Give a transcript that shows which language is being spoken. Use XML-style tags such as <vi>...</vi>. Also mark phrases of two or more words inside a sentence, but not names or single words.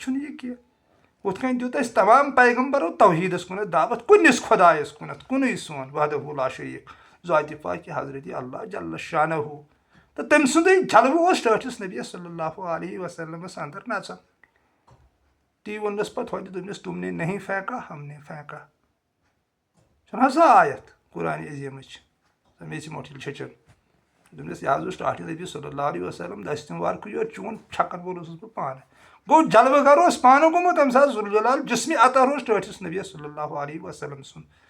<ks>چھُنہٕ یہِ کینٛہہ ہُتھ کٔنۍ دیُت اَسہِ تمام پیغمبرو توحیٖدس کُنتھ دعوت کُنِس خۄدایس کُنتھ کُنُے سون</ks> <ar>وحدہ لا شریٖک</ar> <ks>ذاتِ پاکہِ حضرت اللہ</ks> <ar>جل شانہ</ar> <ks>تہٕ تٔمۍ سُنٛدُے جلوٕ اوس ٹٲٹھِس نبی</ks> <ar>صلی اللہ علیہ وسلمس</ar> <ks>انٛدر نژان تی ووٚننس پتہٕ ہوتہِ دوٚپنس</ks> <ur>تُم نے نہیں پھینکا ہم نے پھینکا</ur> <ks>چھُنہ حظ سۄ آیت قرآنِ عظیٖمٕچ سۄ میٚژِ موٚٹھ چھچن دوٚپنس یہِ حظ اوس ٹاٹھِ نبی</ks> <ar>صلی اللہ علیہ وسلم</ar> <ks>دستہِ وارکھٕے یوت چون چھکن وول اوسُس بہٕ پانہٕ گوٚو جلوٕ گر اوس پانہٕ گوٚمُت تمہِ ساتہٕ ذوالجلال جسمِ اطہر اوس ٹٲٹھِس نبی</ks> <ar>صلی اللہ علیہ وسلم</ar> <ks>سُنٛد</ks>